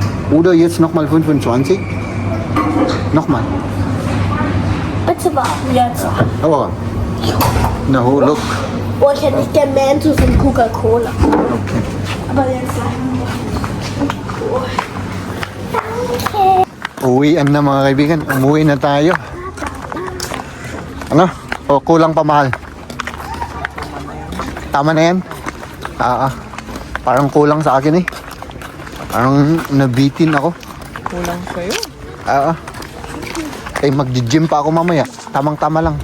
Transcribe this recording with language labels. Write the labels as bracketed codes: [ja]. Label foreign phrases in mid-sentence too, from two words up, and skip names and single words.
[de] Oder jetzt nochmal 25. Nochmal. Bitte warten jetzt. [en] Oh. No, look. [de] Oh, ich hätte nicht gern Mentos und Coca-Cola. Okay. Aber jetzt. Oh. Danke. [tl] Uwian na mga kaibigan. Umuwi na tayo. Ano? O kulang pa mahal? Tama na yan? Parang kulang sa akin eh. Parang nabitin ako. Kulang sa'yo. Eh mag-gym pa ako mamaya. Tamang-tama lang.